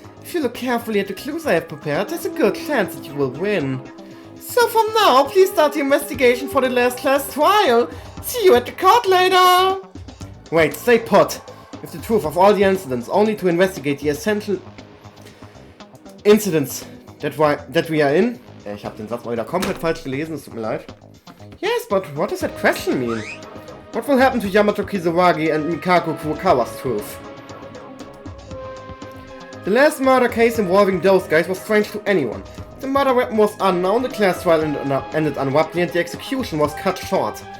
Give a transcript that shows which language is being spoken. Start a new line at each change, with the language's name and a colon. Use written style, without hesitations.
English: If you look carefully at the clues I have prepared, there's a good chance that you will win. So from now, please start the investigation for the last class trial. See you at the court later! Wait, stay put. With the truth of all the incidents, only to investigate the essential incidents that we are in.
German: Ich habe den Satz mal wieder komplett falsch gelesen, es tut mir leid.
English: Yes, but what does that question mean? What will happen to Yamato Kisawagi and Mikako Kurokawa's truth? The last murder case involving those guys was strange to anyone. The murder weapon was unknown, the class trial ended abruptly, and the execution was cut short.